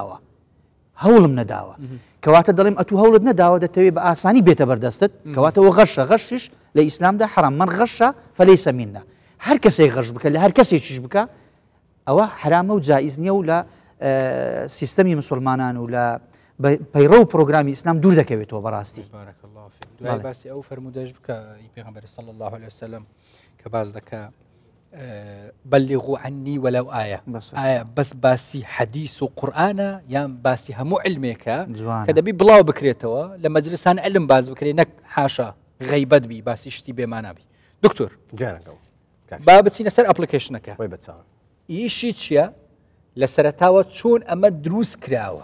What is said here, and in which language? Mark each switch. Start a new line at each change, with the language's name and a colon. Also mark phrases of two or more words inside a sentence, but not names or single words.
Central Kurdish: نەداوە کەواتە دەڵێم ئەتو هەوڵت نەداوە دەتەوێت بە ئاسانی بێتە بەردەستت کەواتەوە غەشە غەشش لە ئیسلامدا حرام
Arabic: من غەشە فەلەیسە مینە
Central Kurdish: هەر کەسێک غەش بکە لە هەر کەسێکیش بکە ئەوە حرامە و جائیز نییە و لە سیستەمی مسلمانان و لە پەیڕە و پرۆگرامی ئیسلام دوور دەکەوێتەوە بەڕاستی دوای باسی ئەو فەرمودەش بکە پێغەمبەر
Arabic: صلی الله عليه وسلم
Central Kurdish: کە باز دەکا
Arabic: بلغوا عني ولو آية
Central Kurdish: بس باسی حەدیث و قورئانە یان باسی هەموو علمێکە کە دەبی بڵاو بکرێتەوە لە مەجلسان علم باز بکرێت نەک حاشا غەیبەت بی باسی شتی بێمانابی دکتۆر با بچینە سەر ئەپلیکیشنەکە ئیشی چییە لە سەرەتاوە چۆن ئەمە دروست کراوە